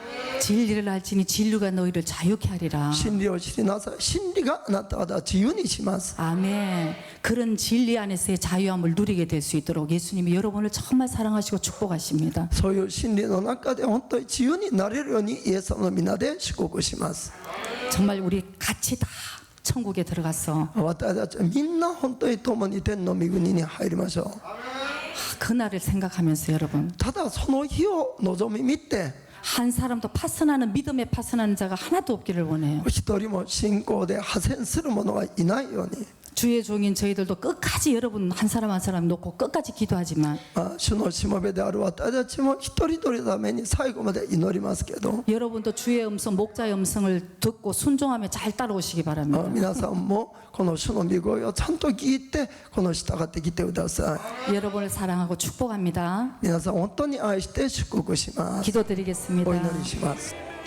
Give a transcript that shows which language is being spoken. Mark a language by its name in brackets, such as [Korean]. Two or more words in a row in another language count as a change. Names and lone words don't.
[Korean] 진리를 알지니 진리가 너희를 자유케 하리라. [Japanese] 真理を知りなさい。真理があなたを自由にします。 [Korean] 아멘. 그런 진리 안에서의 자유함을 누리게 될 수 있도록 예수님이 여러분을 정말 사랑하시고 축복하십니다. [Japanese] そういう真理の中で本当に自由になれるようにイエス様の皆で祝福します。 [Korean] 정말 우리 같이 다 천국에 들어가서 [Japanese] 私たちはみんな本当に共に天の御国に入りましょう。 [Korean] 그날을 생각하면서 여러분 [Japanese] ただその日を望み見て、 [Korean] 한 사람도 파선하는 믿음에 파선하는 자가 하나도 없기를 원해요. [Japanese] 一人も信仰で破線する者がいないように。 [Korean] 주의 종인 저희들도 끝까지 여러분 한 사람 한 사람 놓고 끝까지 기도하지만 [Japanese] 主のしもべである私たちも一人一人のために最後まで祈りますけど、 [Korean] 여러분도 주의 음성 목자의 음성을 듣고 순종하며 잘 따라오시기 바랍니다. [Japanese] 皆さんもこの主の御声をちゃんと聞いてこの従ってきてください。 [Korean] 여러분을 사랑하고 축복합니다. [Japanese] 皆さん本当に愛して祝福します。 [Korean] 기도드리겠습니다. [Japanese] お祈りします。